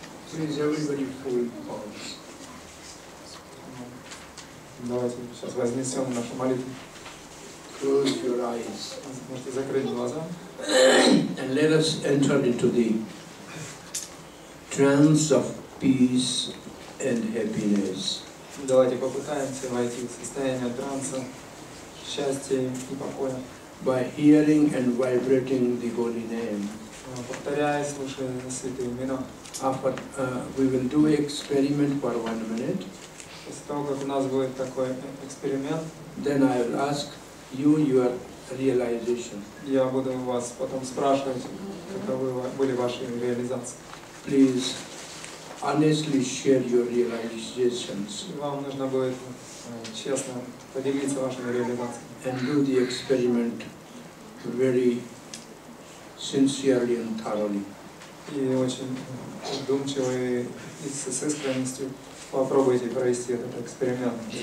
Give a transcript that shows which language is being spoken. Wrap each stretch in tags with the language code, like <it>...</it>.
<en>Please everybody fold palms.</en> <ru>Давайте сейчас вознесем нашу молитву.</ru> <en>Close your eyes.</en> <ru>Можете закрыть глаза.</ru> <en>And let us enter into the trance of peace and happiness.</en> <ru>Давайте попытаемся войти в состояние транса, счастья и покоя.</ru> <en>By hearing and vibrating the holy name.</en> <ru>Повторяя, слушая святые имена.</ru> <en>After we will do experiment for 1 minute.</en> <ru>После того, как у нас будет такой эксперимент,</ru> <en>then I will ask you your realization.</en> <ru>Я буду вас потом спрашивать, каковы были ваши реализации.</ru> <en>Please honestly share your realizations.</en> <ru>Вам нужно будет честно поделиться вашими реализациями.</ru> <en>And do the experiment very sincerely and thoroughly.</en> <ru>И очень вдумчиво и с искренностью попробуйте провести этот эксперимент.</ru>